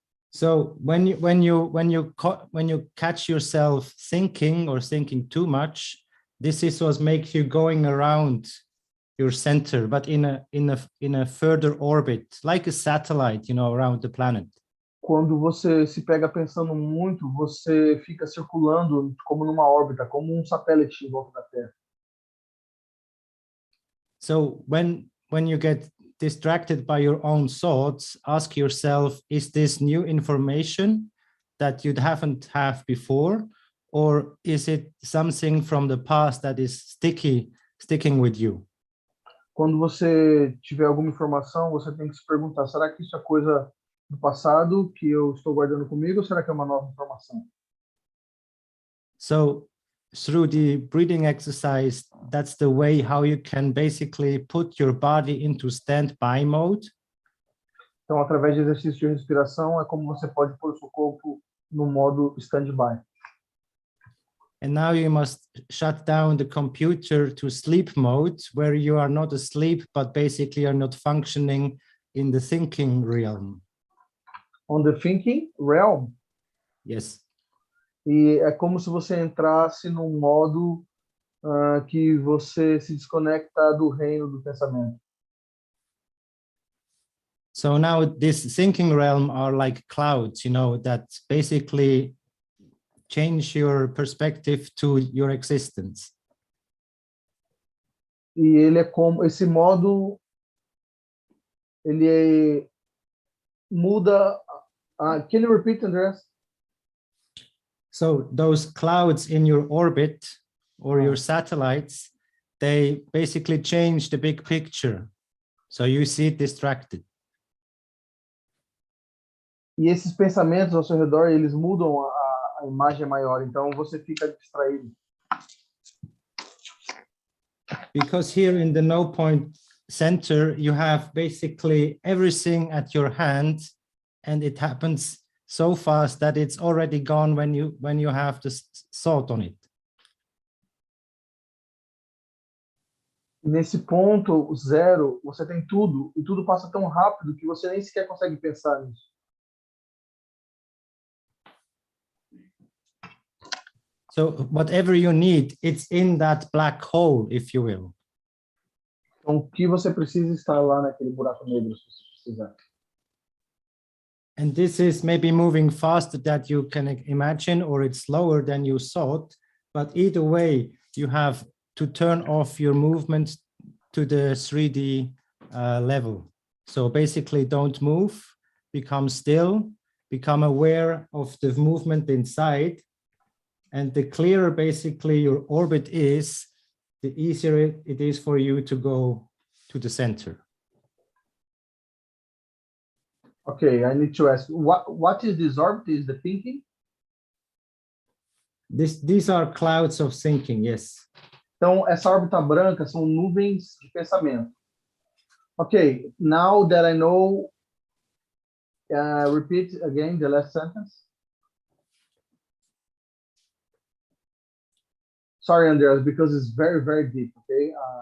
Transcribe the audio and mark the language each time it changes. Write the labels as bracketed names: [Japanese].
[English] So when you catch yourself thinking or thinking too much, this is what makes you going around your center, but in a further orbit, like a satellite, around the planet. [Portuguese] Quando você se pega pensando muito, você fica circulando como numa órbita, como satélite em volta da Terra. [English] So when you get distracted by your own thoughts, ask yourself, is this new information that you haven't had before, or is it something from the past that is sticking with you? [Portuguese] Quando você tiver alguma informação, você tem que se perguntar, será que isso é coisa do passado que eu estou guardando comigo, ou será que é uma nova informação? [English] So through the breathing exercise, that's the way how you can basically put your body into standby mode. [Portuguese] Então, através de exercício de respiração, é como você pode pôr o seu corpo no modo standby. [English] And now you must shut down the computer to sleep mode, where you are not asleep, but basically are not functioning in the thinking realm. On the thinking realm? Yes. [Portuguese] E é como se você entrasse num modo que você se desconecta do reino do pensamento. [English] So now this thinking realm are like clouds, that basically change your perspective to your existence. [Portuguese] E ele é como esse modo, ele muda. [English] Can you repeat, Andreas? So those clouds in your orbit or your satellites, they basically change the big picture. So you see it distracted. [Portuguese] E esses pensamentos ao seu redor, eles mudam a imagem maior, então você fica distraído. [English] Because here in the no point center, you have basically everything at your hand, and it happens so fast that it's already gone when you have the thought on it. [Portuguese] Nesse ponto zero, você tem tudo, e tudo passa tão rápido que você nem sequer consegue pensar nisso. [English] So whatever you need, it's in that black hole, if you will. [Portuguese] Então, o que você precisa estar lá naquele buraco negro, se você precisar. [English] And this is maybe moving faster than you can imagine, or it's slower than you thought. But either way, you have to turn off your movement to the 3D level. So basically, don't move, become still, become aware of the movement inside. And the clearer basically your orbit is, the easier it is for you to go to the center. Okay, I need to ask, what is this orbit? Is the thinking? These are clouds of thinking, yes. [Portuguese] Então, essa órbita branca são nuvens de pensamento. [English] Okay, now that I know, repeat again the last sentence. Sorry, Andreas, because it's very, very deep, okay?